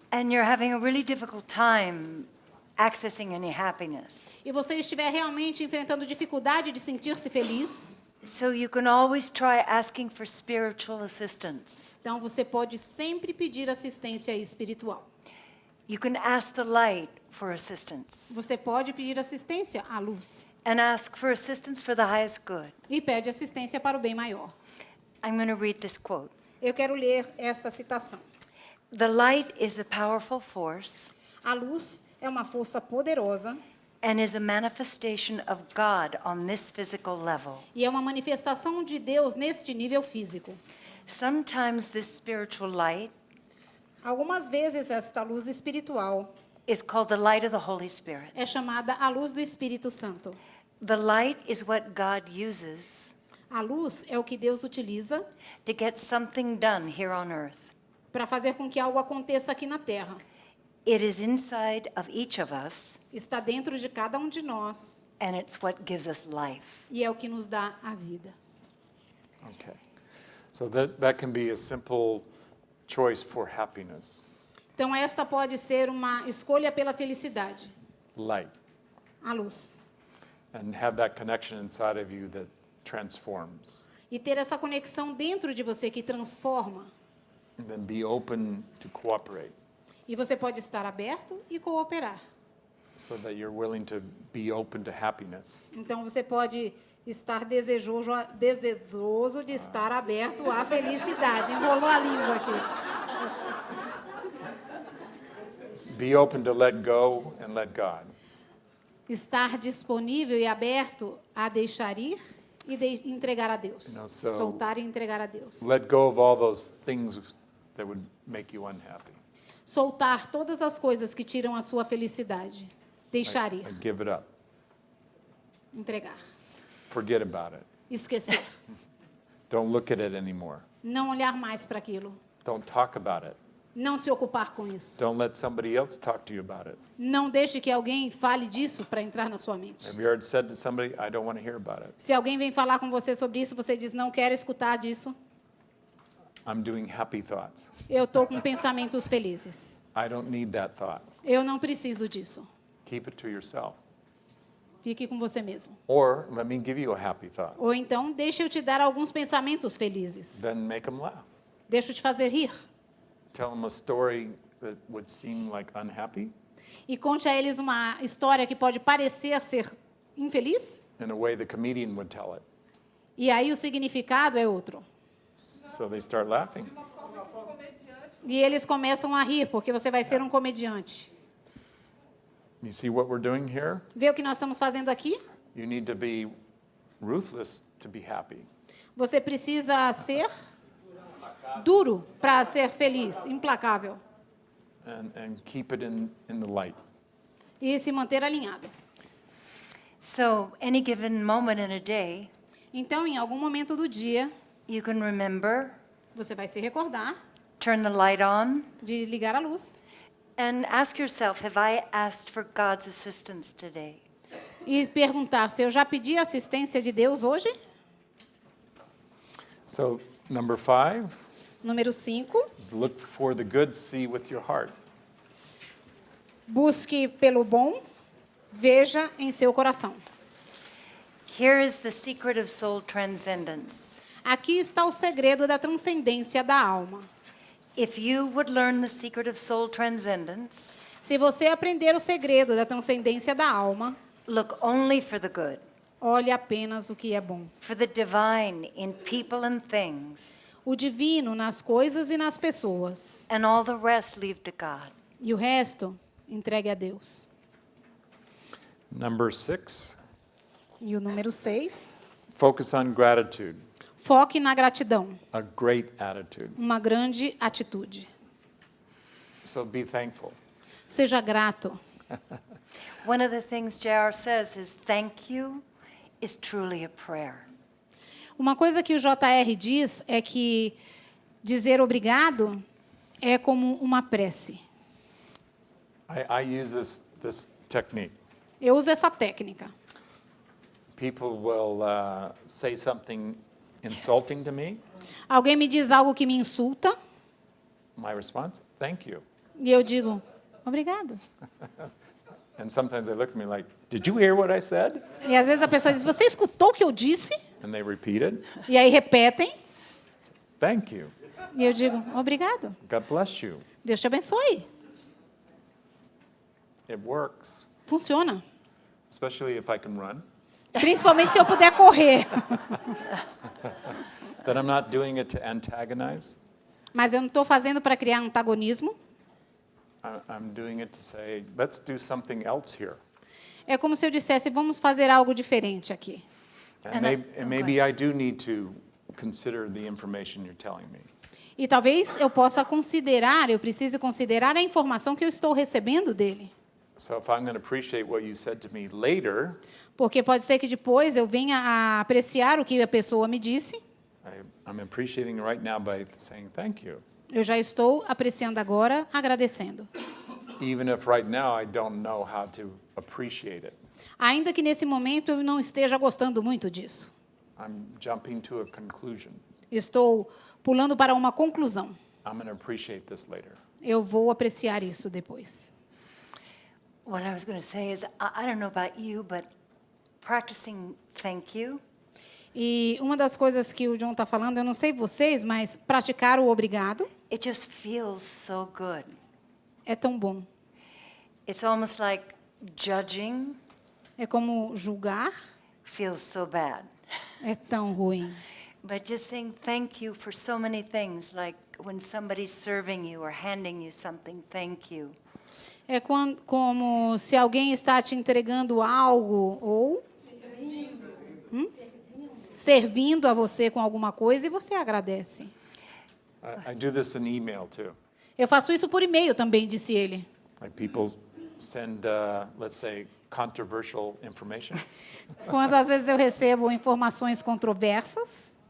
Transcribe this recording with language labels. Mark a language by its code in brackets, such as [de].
[en] and you're having a really difficult time accessing any happiness, [pt] e você estiver realmente enfrentando dificuldade de sentir-se feliz, [en] so you can always try asking for spiritual assistance. [pt] então você pode sempre pedir assistência espiritual. [en] You can ask the light for assistance [pt] Você pode pedir assistência à luz [en] and ask for assistance for the highest good. [pt] e pede assistência para o bem maior. [en] I'm going to read this quote. [pt] Eu quero ler esta citação. [en] The light is a powerful force [pt] A luz é uma força poderosa [en] and is a manifestation of God on this physical level. [pt] e é uma manifestação de Deus neste nível físico. [en] Sometimes this spiritual light [pt] Algumas vezes esta luz espiritual [en] is called the light of the Holy Spirit. [pt] é chamada a luz do Espírito Santo. [en] The light is what God uses [pt] A luz é o que Deus utiliza [en] to get something done here on earth. [pt] para fazer com que algo aconteça aqui na Terra. [en] It is inside of each of us, [pt] Está dentro de cada um de nós [en] and it's what gives us life. [pt] e é o que nos dá a vida. [en] Okay. So that can be a simple choice for happiness. [pt] Então, esta pode ser uma escolha pela felicidade, [en] Light. [pt] a luz. [en] And have that connection inside of you that transforms. [pt] E ter essa conexão dentro de você que transforma. [en] And then be open to cooperate [pt] E você pode estar aberto e cooperar. [en] so that you're willing to be open to happiness. [pt] Então, você pode estar desejoso de estar aberto à felicidade. Enrolou a língua aqui. [en] Be open to let go and let God. [pt] Estar disponível e aberto a deixar ir e entregar a Deus. Soltar e entregar a Deus. [en] Let go of all those things that would make you unhappy. [pt] Soltar todas as coisas que tiram a sua felicidade. Deixar ir. [en] Like give it up. [pt] Entregar. [en] Forget about it. [pt] Esquecer. [en] Don't look at it anymore. [pt] Não olhar mais para aquilo. [en] Don't talk about it. [pt] Não se ocupar com isso. [en] Don't let somebody else talk to you about it. [pt] Não deixe que alguém fale disso para entrar na sua mente. [en] Have you ever said to somebody, I don't want to hear about it? [pt] Se alguém vem falar com você sobre isso, você diz, não quero escutar disso. [en] I'm doing happy thoughts. [pt] Eu estou com pensamentos felizes. [en] I don't need that thought. [pt] Eu não preciso disso. [en] Keep it to yourself. [pt] Fique com você mesmo. [en] Or let me give you a happy thought. [pt] Ou então, deixa eu te dar alguns pensamentos felizes. [en] Then make them laugh. [pt] Deixa eu te fazer rir. [en] Tell them a story that would seem like unhappy [pt] E conte a eles uma história que pode parecer ser infeliz. [en] in a way the comedian would tell it. [pt] E aí o significado é outro. [en] So they start laughing. [pt] E eles começam a rir, porque você vai ser um comediante. [en] You see what we're doing here? [pt] Vê o que nós estamos fazendo aqui? [en] You need to be ruthless to be happy. [pt] Você precisa ser duro para ser feliz, implacável. [en] And keep it in the light. [pt] E se manter alinhado. [en] So, any given moment in a day, [pt] Então, em algum momento do dia, [en] you can remember, [pt] você vai se recordar [en] turn the light on, [pt] de ligar a luz [en] and ask yourself, have I asked for God's assistance today? [pt] e perguntar se eu já pedi a assistência de Deus hoje. [en] So number 5 [pt] Número 5, [en] is look for the good, see with your heart. [pt] busque pelo bom, veja em seu coração. [en] Here is the secret of soul transcendence. [pt] Aqui está o segredo da transcendência da alma. [en] If you would learn the secret of soul transcendence, [pt] Se você aprender o segredo da transcendência da alma, [en] look only for the good, [pt] olhe apenas o que é bom. [en] for the divine in people and things, [pt] O divino nas coisas e nas pessoas. [en] and all the rest leave to God. [pt] E o resto, entregue a Deus. [en] Number 6, [pt] E o número 6, [en] focus on gratitude, [pt] foque na gratidão. [en] a great attitude. [pt] Uma grande atitude. [en] So be thankful. [pt] Seja grato. [en] One of the things J.R. says is thank you is truly a prayer. [pt] Uma coisa que o JR diz é que dizer obrigado é como uma prece. [en] I use this technique. [pt] Eu uso essa técnica. [en] People will say something insulting to me. [pt] Alguém me diz algo que me insulta [en] My response, thank you. [pt] e eu digo, obrigado. [en] And sometimes they look at me like, did you hear what I said? [pt] E às vezes a pessoa diz, você escutou o que eu disse? [en] And they repeat it. [pt] E aí repetem. [en] Thank you. [pt] E eu digo, obrigado. [en] God bless you. [pt] Deus te abençoe. [en] It works, [pt] Funciona. [en] especially if I can run. [pt] Principalmente se eu puder correr. [en] That I'm not doing it to antagonize. [pt] Mas eu não estou fazendo para criar antagonismo. [en] I'm doing it to say, let's do something else here. [pt] É como se eu dissesse, vamos fazer algo diferente aqui. [en] And maybe I do need to consider the information you're telling me. [pt] E talvez eu possa considerar, eu precise considerar a informação que eu estou recebendo dele. [en] So if I'm going to appreciate what you said to me later, [pt] Porque pode ser que depois eu venha a apreciar o que a pessoa me disse. [en] I'm appreciating right now by saying thank you. [pt] Eu já estou apreciando agora, agradecendo. [en] Even if right now I don't know how to appreciate it. [pt] Ainda que nesse momento eu não esteja gostando muito disso. [en] I'm jumping to a conclusion. [pt] Estou pulando para uma conclusão. [en] I'm going to appreciate this later. [pt] Eu vou apreciar isso depois. [en] What I was going to say is, I don't know about you, but practicing thank you [pt] E uma das coisas que o John está falando, eu não sei vocês, mas praticar o obrigado [en] it just feels so good. [pt] é tão bom. [en] It's almost like judging [pt] É como julgar, [en] feels so bad. [pt] é tão ruim. [en] But just saying thank you for so many things, like when somebody's serving you or handing you something, thank you. [pt] É como se alguém está te entregando algo ou servindo a você com alguma coisa e você agradece. [en] I do this in email too. [pt] Eu faço isso por e-mail também, disse ele. [en] Like people send, let's say, controversial information, [pt] Quando às vezes eu recebo informações controversas,